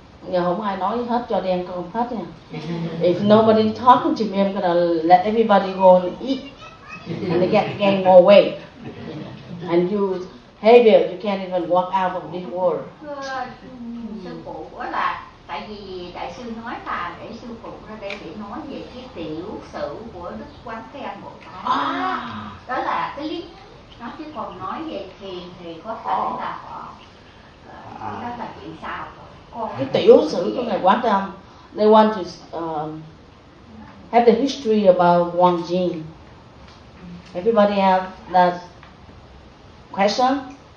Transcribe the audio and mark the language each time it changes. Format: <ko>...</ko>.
<vi>Giờ không ai nói hết cho đen con hết nha.</vi> <en>If nobody talking to me, I'm gonna let everybody go and eat and gain more weight. And you heavier, you can't even walk out of this world.</en> <vi>Sư phụ là tại vì đại sư nói là để sư phụ ra để chỉ nói về cái tiểu sử của Đức Quán Thế Âm Bồ Tát. À. Đó là cái lý. Nó chứ còn nói về thiền thì có thể là họ nó là chuyện sao còn cái tiểu sử của Ngài Quán Thế Âm.</vi> <en>They want to have the history about Wang Jing. Everybody have that question?</en>